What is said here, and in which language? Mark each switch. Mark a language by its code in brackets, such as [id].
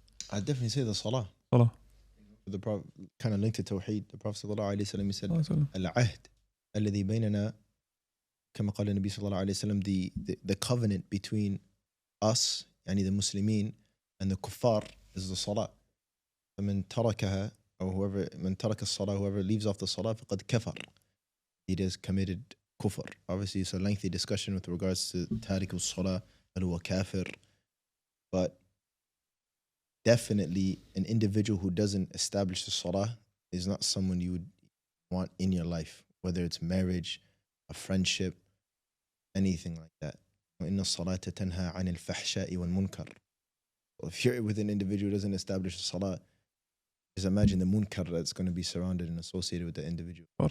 [en] I'd definitely say the salah. Salah. The Prophet kind of linked to Tawheed. The Prophet sallallahu alaihi wasallam said, [ar] "Al-ahd alladhi baynana," كما قال النبي صلى الله عليه وسلم, [en] the covenant between us, يعني the Muslimin, and the kuffar is the salah. [ar] فمن تركها, or من ترك الصلاة, [en] whoever leaves off the salah, [ar] فقد كفر. [en] He has committed kufr. Obviously, it's a lengthy discussion with regards to [ar] تارك الصلاة, هل هو كافر. [en] But definitely an individual who doesn't establish the salah is not someone you would want in your life, whether it's marriage, a friendship, anything like that. [ar] إن الصلاة تنهى عن الفحشاء والمنكر. [en] If you're with an individual who doesn't establish the salah, just imagine the munkar that's going to be surrounded and associated with the individual.